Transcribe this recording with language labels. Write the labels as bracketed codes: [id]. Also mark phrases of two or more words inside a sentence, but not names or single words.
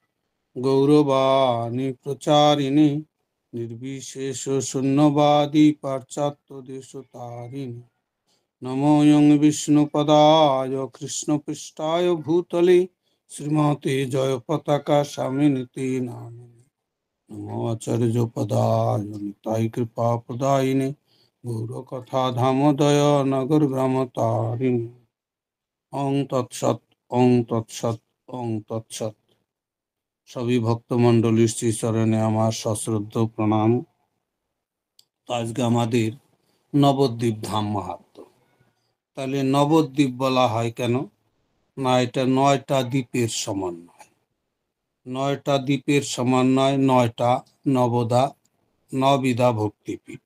[sa] गौरवाणी प्रचारिणे निर्विशेष शून्यवादी पाश्चात्य देशतारिणे नमो यं विष्णुपदाय कृष्णपृष्ठाय भूतले श्रीमते जय पताका स्वामिनिति नामिने नमो आचार्यपदाय निताय कृपा प्रदायिने गौरकथा धामोदय नगर ग्राम तारिणे ओं तत्सत् ओं तत्सत् ओं तत्सत्। [bn] सभी ভক্তমণ্ডলী শ্রী চরণে আমার সশ্রদ্ধ প্রণাম। আজকে আমাদের নবদ্বীপ ধাম মাহাত্ম্য। তাহলে নবদ্বীপ বলা হয় কেন? না, এটা 9টা দ্বীপের সমন্বয়। 9টা দ্বীপের সমন্বয়, 9টা নবদা নবিধা ভক্তিপীঠ।